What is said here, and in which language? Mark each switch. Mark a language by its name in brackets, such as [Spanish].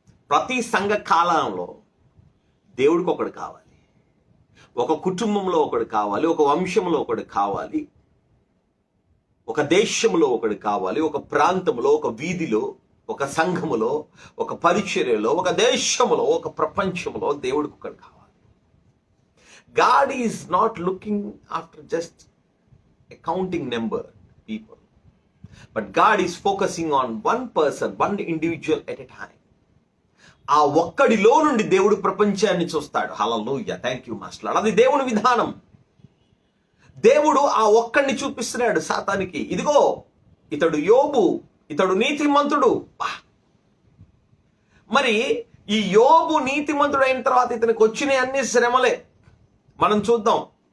[Telugu] ప్రతి సంఘ కాలంలో దేవుడికి ఒకడు కావాలి, ఒక కుటుంబంలో ఒకడు కావాలి, ఒక వంశంలో ఒకడు కావాలి, ఒక దేశంలో ఒకడు కావాలి, ఒక ప్రాంతంలో, ఒక వీధిలో, ఒక సంఘములో, ఒక పరిచర్యలో, ఒక దేశంలో, ఒక ప్రపంచంలో దేవుడికి ఒకడు కావాలి. [English] God is not looking after just a counting number people, but God is focusing on one person, one individual at a time. [Telugu] ఆ ఒక్కడిలో నుండి దేవుడు ప్రపంచాన్ని చూస్తాడు. హల్లెలూయా, [English] Thank you master. [Telugu] అది దేవుని విధానం. దేవుడు ఆ ఒక్కడిని చూపిస్తున్నాడు సాతానికి. ఇదిగో ఇతడు యోబు, ఇతడు నీతిమంతుడు. మరి ఈ యోబు నీతిమంతుడు అయిన తర్వాత ఇతనికి వచ్చిన అన్ని శ్రమలే మనం చూద్దాం.